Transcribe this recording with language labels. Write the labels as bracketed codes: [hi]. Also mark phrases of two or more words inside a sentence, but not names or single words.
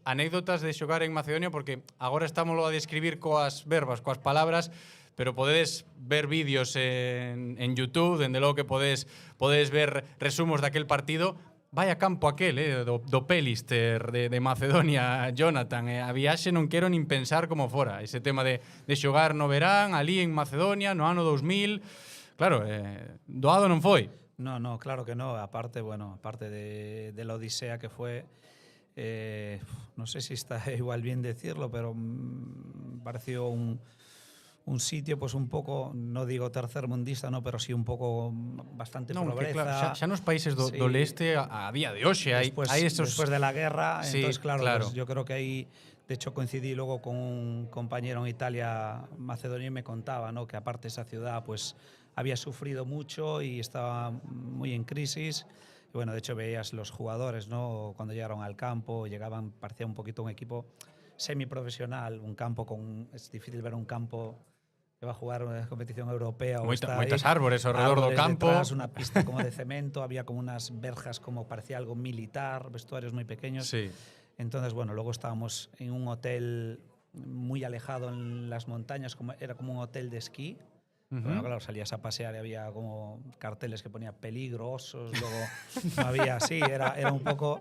[gl] Anécdotas de xogar en Macedonia, porque agora estámoslo a describir coas verbas, coas palabras, pero podedes ver vídeos en YouTube, dende logo que podedes ver resumos daquel partido. Vaya campo aquel, do Pelister de Macedonia, Jonathan. A viaxe non quero nin pensar como fora. Ese tema de xogar no verán, ali en Macedonia, no ano 2000. Claro, doado non foi. [es] No, claro que no. Aparte de la odisea que fue, no sé si está igual bien decirlo, pero pareció un sitio pues un poco, no digo tercermundista, no, [gl] pero sí un pouco bastante pobreza. Claro, xa nos países do leste a día de hoxe hai esos... [es] Después de la guerra, sí, entonces claro. Pues yo creo que ahí, de hecho coincidí luego con un compañero en Italia, Macedonia, y me contaba, ¿no?, que aparte esa ciudad pues había sufrido mucho y estaba muy en crisis. Y bueno, de hecho veías los jugadores, ¿no?, cuando llegaron al campo, parecía un poquito un equipo semiprofesional, un campo es difícil ver un campo que va a jugar una competición europea. [gl] Moitas árbores alrededor do campo. [es] Detrás, una pista como de cemento, había como unas verjas como parecía algo militar, vestuarios muy pequeños. Sí. Entonces, bueno, luego estábamos en un hotel muy alejado en las montañas, era como un hotel de esquí. Bueno, claro, salías a pasear y había como carteles que ponía peligrosos, luego no había así, era un poco...